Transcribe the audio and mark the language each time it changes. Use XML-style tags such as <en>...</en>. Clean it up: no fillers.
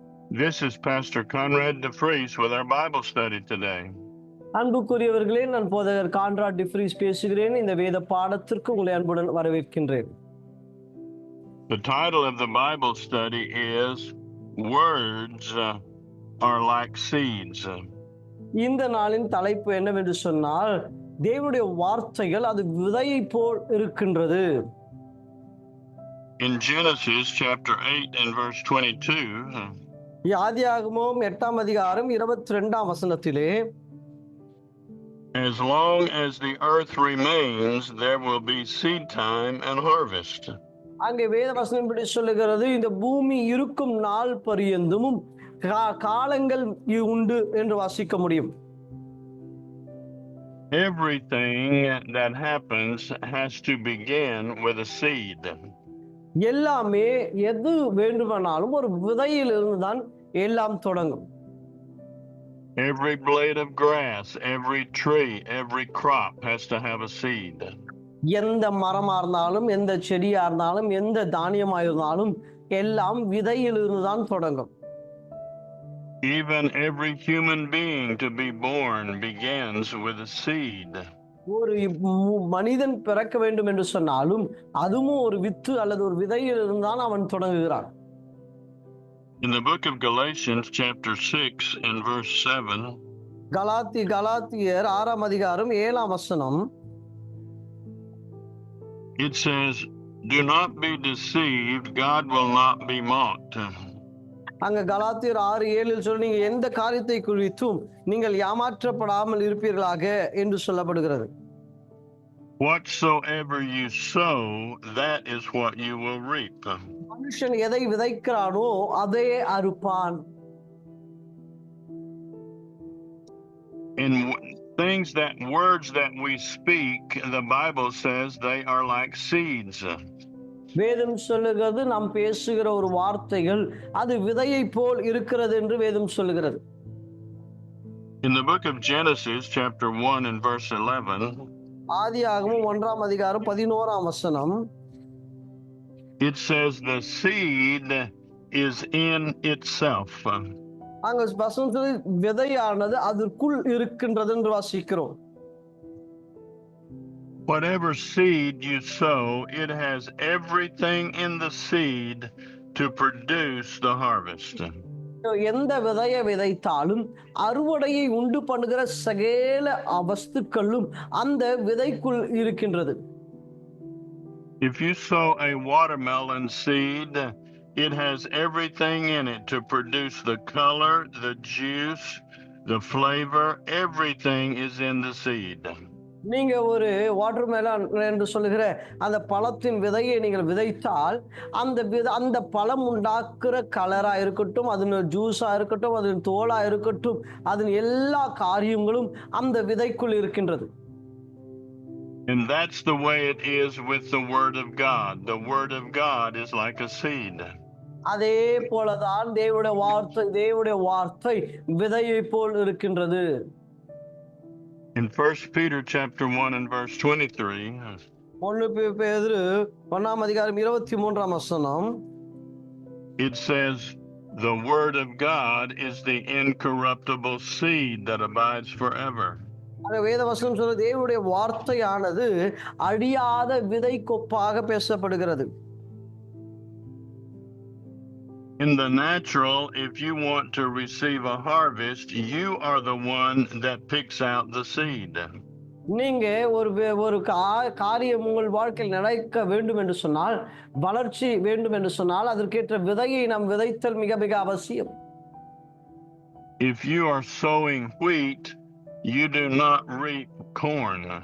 <en>This is Pastor Conrad DeFries with our Bible study today.</en> <ta>அன்புக்குரியவர்களே, நான் போதகர் கான்ராட் டிஃப்ரீஸ் பேசுகிறேன். இந்த வேத பாடத்திற்கு உங்களை அன்புடன் வரவேற்கின்றேன்.</ta> <en>The title of the Bible study is Words are like Seeds.</en> <ta>இந்த நாளின் தலைப்பு என்னவென்று சொன்னால், தேவனுடைய வார்த்தைகள் அது விதையை போல் இருக்கின்றது.</ta> <en>In Genesis chapter 8 and verse 22,</en> <ta>ஆதியாகமம் 8ஆம் அதிகாரம் 22ஆம் வசனத்திலே,</ta> <en>as long as the earth remains, there will be seed time and harvest.</en> <ta>அங்கே வேத வசனம் இப்படி சொல்லுகிறது, இந்த பூமி இருக்கும் நாள் பரியந்தமும் காலங்கள் உண்டு என்று வாசிக்க முடியும்.</ta> <en>Everything that happens has to begin with a seed.</en> <ta>எல்லாமே எது வேண்டுமானாலும் ஒரு விதையிலிருந்து தான் எல்லாம் தொடங்கும்.</ta> <en>Every blade of grass, every tree, every crop has to have a seed.</en> <ta>எந்த மரமா இருந்தாலும், எந்த செடியா இருந்தாலும், எந்த தானியமா இருந்தாலும் எல்லாம் விதையிலிருந்து தான் தொடங்கும்.</ta> <en>Even every human being to be born begins with a seed.</en> <ta>ஒரு மனிதன் பிறக்க வேண்டும் என்று சொன்னாலும் அதுவும் ஒரு வித்து அல்லது ஒரு விதையிலிருந்து தான் அவன் தொடங்குகிறான்.</ta> <en>In the book of Galatians chapter 6 and verse 7,</en> <ta>கலாத்தியர் 6ஆம் அதிகாரம் 7ஆம் வசனம்,</ta> <en>it says, "Do not be deceived, God will not be mocked."</en> <ta>அங்க கலாத்தியர் 6:7 சொல்லி, நீங்க எந்த காரியத்தை குறித்தும் நீங்கள் ஏமாற்றப்படாமல் இருப்பீர்களாக என்று சொல்லப்படுகிறது.</ta> <en>Whatsoever you sow, that is what you will reap.</en> <ta>மனுஷன் எதை விதைக்கிறானோ அதே அறுப்பான்.</ta> <en>In words that we speak, the Bible says they are like seeds.</en> <ta>வேதம் சொல்லுகிறது, நாம் பேசுகிற ஒரு வார்த்தைகள் அது விதையை போல் இருக்கிறது என்று வேதம் சொல்லுகிறது.</ta> <en>In the book of Genesis chapter 1 and verse 11,</en> <ta>ஆதியாகமம் 1ஆம் அதிகாரம் 11ஆம் வசனம்,</ta> <en>it says the seed is in itself.</en> <ta>அங்க வசனத்தில் விதையானது அதற்குள் இருக்கின்றது என்று வாசிக்கிறோம்.</ta> <en>Whatever seed you sow, it has everything in the seed to produce the harvest.</en> <ta>எந்த விதையை விதைத்தாலும் அறுவடையை உண்டு பண்ணுகிற சகல வஸ்துக்களும் அந்த விதைக்குள் இருக்கின்றது.</ta> <en>If you sow a watermelon seed, it has everything in it to produce the color, the juice, the flavor. Everything is in the seed.</en> <ta>நீங்க ஒரு வாட்டர்மெலன் என்று சொல்லுகிற அந்த பழத்தின் விதையை நீங்கள் விதைத்தால் அந்த பழம் உண்டாக்குற கலரா இருக்கட்டும், அதன் ஜூஸா இருக்கட்டும், அதன் தோலா இருக்கட்டும், அதன் எல்லா காரியங்களும் அந்த விதைக்குள் இருக்கின்றது.</ta> <en>And that's the way it is with the Word of God. The Word of God is like a seed.</en> <ta>அதே போலதான் தேவனுடைய வார்த்தை விதையை போல் இருக்கின்றது.</ta> <en>In 1 Peter chapter 1 and verse 23,</en> <ta>1 பேதுரு 1ஆம் அதிகாரம் 23ஆம் வசனம்,</ta> <en>it says, "The Word of God is the incorruptible seed that abides forever."</en> <ta>வேத வசனம் சொல்ற தேவனுடைய வார்த்தையானது அழியாத விதை கொப்பாக பேசப்படுகிறது.</ta> <en>In the natural, if you want to receive a harvest, you are the one that picks out the seed.</en> <ta>நீங்க ஒரு காரியம் உங்கள் வாழ்க்கையில் நடக்க வேண்டும் என்று சொன்னால், வளர்ச்சி வேண்டும் என்று சொன்னால், அதற்கேற்ற விதையை நாம் விதைத்தல் மிக மிக அவசியம்.</ta> <en>If you are sowing wheat, you do not reap corn.</en>